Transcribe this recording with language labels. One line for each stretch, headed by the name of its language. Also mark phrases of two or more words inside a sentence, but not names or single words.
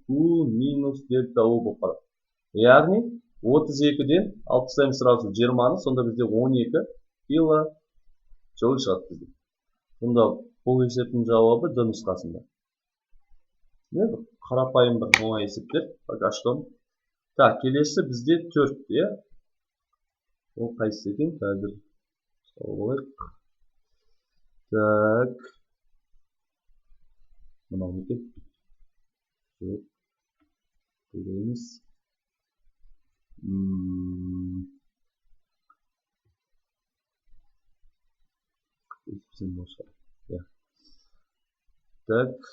Kazakh: Яғни Q минус дельта U болып қалады. Яғни 32-ден алып тастаймыз сразу 20-ны, сонда бізде 12 кило джоуль шығады бізде. Сонда бұл есептің жауабы Д нұсқасында. Не бір қарапайым бір оңай есептер.
Russian: Пока что. Так,
Kazakh: келесі бізде 4, иә? Ол қайсысы екен? Қазір салайық. Так. Мынау не екен? Көрейміз. Так.